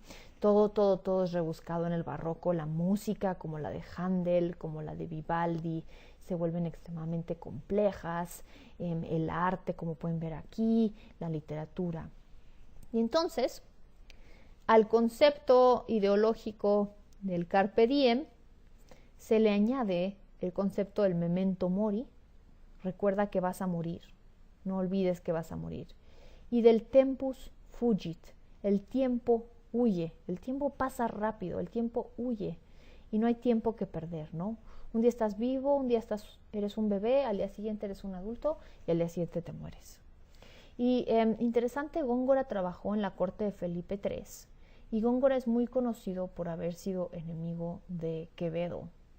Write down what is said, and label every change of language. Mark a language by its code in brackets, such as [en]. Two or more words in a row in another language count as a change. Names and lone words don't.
[es] Todo es rebuscado en el barroco. La música, como la de Händel, como la de Vivaldi, se vuelven extremadamente complejas. El arte, como pueden ver aquí, la literatura. Y entonces, al concepto ideológico del [la] Carpe Diem [es] se le añade el concepto del [la] memento mori, [es] recuerda que vas a morir, no olvides que vas a morir, y del [la] tempus fugit, [es] el tiempo huye, el tiempo pasa rápido, el tiempo huye, y no hay tiempo que perder, ¿no? Un día estás vivo, un día eres un bebé, al día siguiente eres un adulto, y al día siguiente te mueres. Y interesante, Góngora trabajó en la corte de Felipe III, y Góngora es muy conocido por haber sido enemigo de Quevedo.